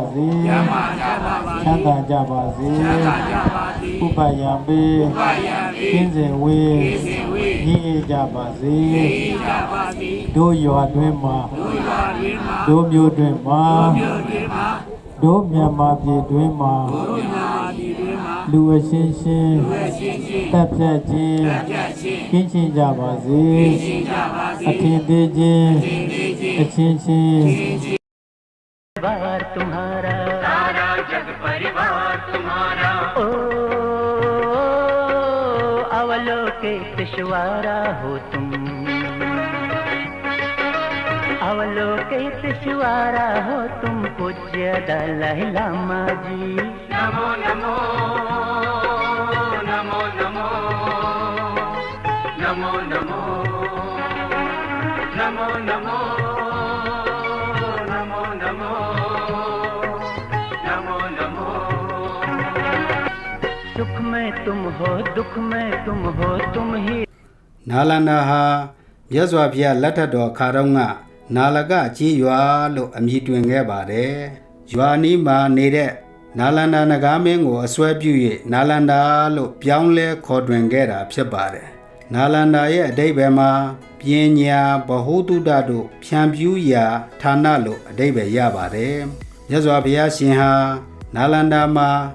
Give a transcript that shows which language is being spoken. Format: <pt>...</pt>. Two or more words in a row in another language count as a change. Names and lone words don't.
<my>စေချမ်းသာကြပါစေဥပယံပေကင်းစင်ဝေးညီကြပါစေတို့ရွာတွင်မှာတို့မျိုးတွင်မှာတို့မြန်မာပြည်တွင်မှာလူအချင်းချင်းတပ်ဖြတ်ခြင်းကင်းရှင်းကြပါစေအထင်သေးခြင်းအချင်းချင်း</my> <hi>परिवार तुम्हारा सारा जग परिवार तुम्हारा ओ अवलोकित शिवारा हो तुम अवलोकित शिवारा हो तुम पूज्य दलाई लामा जी नमो नमो नमो नमो नमो नमो नमो नमो सुख में तुम हो दुख में तुम हो तुम ही</hi> <my>နာလန္ဒာဟာမြတ်စွာဘုရားလက်ထက်တော်ခါတော့ကနာလကကြီးရွာလို့အမည်တွင်ခဲ့ပါတယ်။ရွာနီးမှာနေတဲ့နာလန္ဒာနဂါမင်းကိုအစွဲပြု၍နာလန္ဒာလို့ပြောင်းလဲခေါ်တွင်ခဲ့တာဖြစ်ပါတယ်။နာလန္ဒာရဲ့အဓိပ္ပာယ်မှာပညာဗဟုသုတတို့ဖြန့်ဖြူးရာဌာနလို့အဓိပ္ပာယ်ရပါတယ်။မြတ်စွာဘုရားရှင်ဟာနာလန္ဒာမှာ</my>